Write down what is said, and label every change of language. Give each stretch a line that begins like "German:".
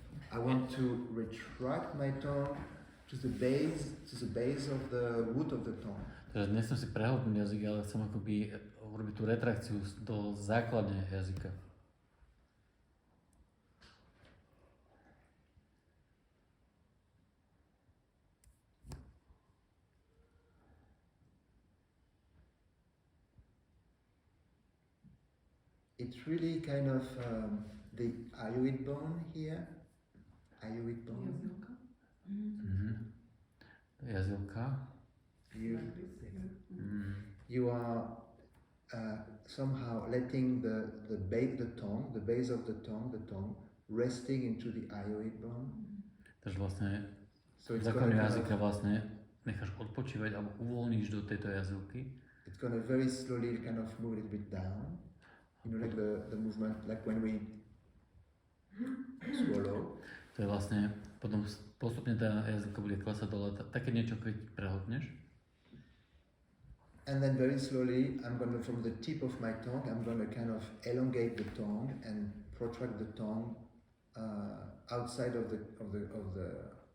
English: I want to retract my tongue to the base of the root of the tongue.
Slovak: Teraz nechcem si prehltnúť jazyk, ale chcem akoby urobiť tú retrakciu do základne jazyka.
English: It's really kind of the hyoid bone here. Hyoid bone.
Slovak: Jazylka.
English: You are somehow letting the base of the tongue, resting into the hyoid bone.
Slovak: Takže vlastne základňu jazyka vlastne necháš odpočívať alebo uvoľníš do tejto jazylky.
English: It's gonna very slowly kind of move a little bit down. Like the movement, like when we swallow.
Slovak: To je vlastne, potom postupne tá jazylka bude klesať dole, také niečo, keď prehltneš.
English: And then very slowly, from the tip of my tongue, I'm gonna kind of elongate the tongue and protract the tongue outside of the.